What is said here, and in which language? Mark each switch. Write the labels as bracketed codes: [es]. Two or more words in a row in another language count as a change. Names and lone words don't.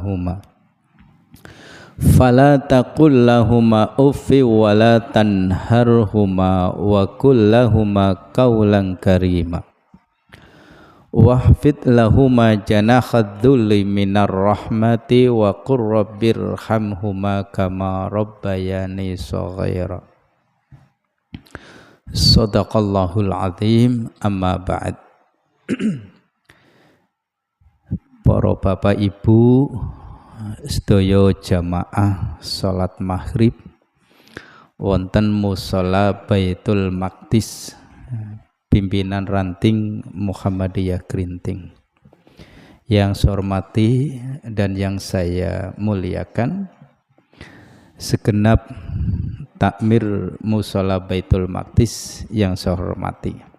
[ar] لهما أف ولا تنهرهما وقل لهما قولا كريما واخفض لهما جناح الذل من الرحمة وقل رب ارحمهما كما ربياني صغيرا. صدق الله العظيم أما بعد. [jv] Para bapak ibu sedaya jamaah salat maghrib wonten musala Baitul Maqdis pimpinan ranting Muhammadiyah Grinting. [id] Yang saya hormati dan yang saya muliakan segenap takmir musala Baitul Maqdis yang saya hormati.